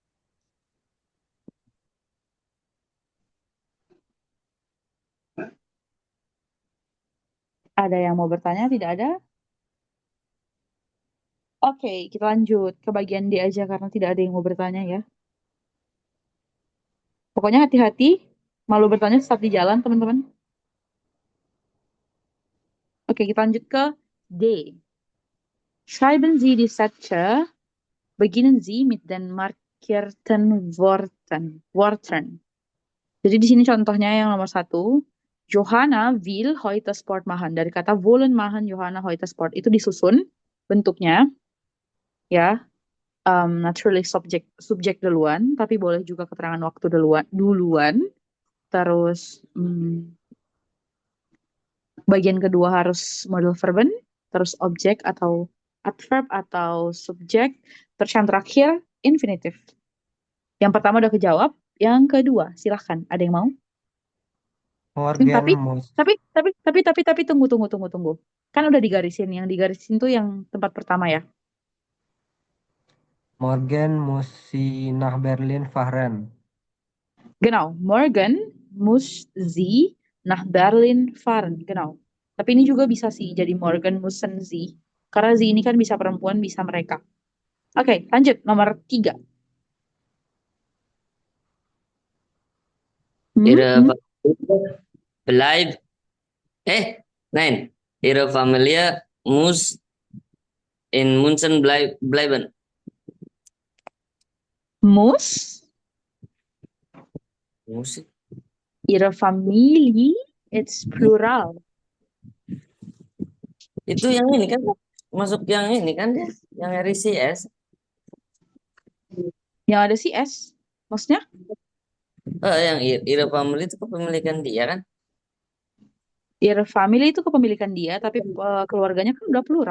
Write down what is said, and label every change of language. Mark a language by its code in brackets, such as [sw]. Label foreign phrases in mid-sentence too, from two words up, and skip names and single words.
[id] Ada yang mau bertanya? Tidak ada? Oke, kita lanjut ke bagian D aja karena tidak ada yang mau bertanya ya. Pokoknya hati-hati, malu bertanya saat di jalan, teman-teman. Oke, kita lanjut ke D. [de] Schreiben Sie die Sätze, beginnen Sie mit den markierten Worten. [id] Jadi di sini contohnya yang nomor 1. [de] Johanna will heute Sport machen. [id] Dari kata [de] wollen machen Johanna heute Sport. [id] Itu disusun bentuknya. Ya, naturally subjek duluan, tapi boleh juga keterangan waktu duluan. Terus bagian kedua harus [de] modal verben, [id] terus objek atau adverb atau subjek, terus yang terakhir infinitif. Yang pertama udah kejawab, yang kedua silahkan. Ada yang mau? [de] Morgen muss. [id] Tapi tunggu. Kan udah digarisin, yang digarisin tuh yang tempat pertama ya. [de] Morgen muss sie nach Berlin fahren. Genau, morgen muss sie nach Berlin fahren. Genau. [id] Tapi ini juga bisa sih jadi [de] Morgen müssen sie. [id] Karena sie ini kan bisa perempuan, bisa mereka. Oke, lanjut. Nomor 3. [de] Ihre Familie bleibt, nein, Ihre Familie muss in München bleiben. Muss Muss. ihre Familie, [en] it's plural. [id] Itu yang ini kan masuk yang ini kan dia, yang RICS. Yang ada si S. Maksudnya? Yang [de] Ihre Familie [id] itu kepemilikan dia kan? [de] Ihre Family [id] itu kepemilikan dia, tapi keluarganya kan udah plural.